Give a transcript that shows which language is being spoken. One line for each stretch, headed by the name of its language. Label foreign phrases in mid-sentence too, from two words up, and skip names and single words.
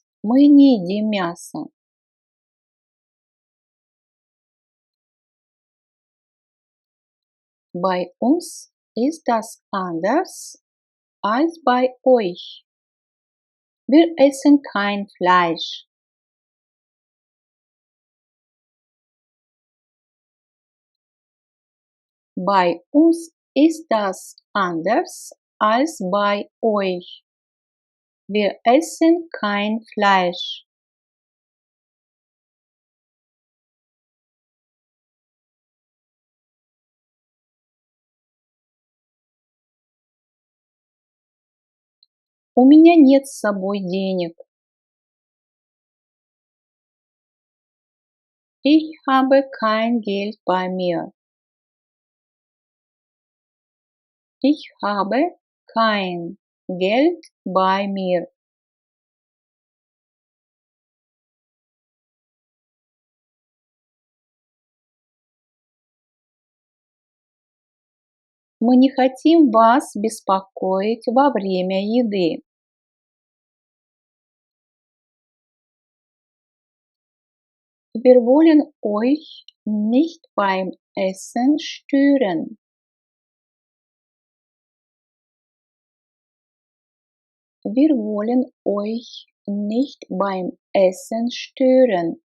Russian: Мы не едим мясо.
German: Bei uns ist das anders als bei euch. Wir essen kein Fleisch. Bei uns ist das anders als bei euch. Wir essen kein Fleisch.
Russian: У меня нет с собой денег.
German: Ich habe kein Geld bei mir. Ich habe kein Geld bei mir.
Russian: Мы не хотим вас беспокоить во время еды.
German: Wir wollen euch nicht beim Essen stören. Wir wollen euch nicht beim Essen stören.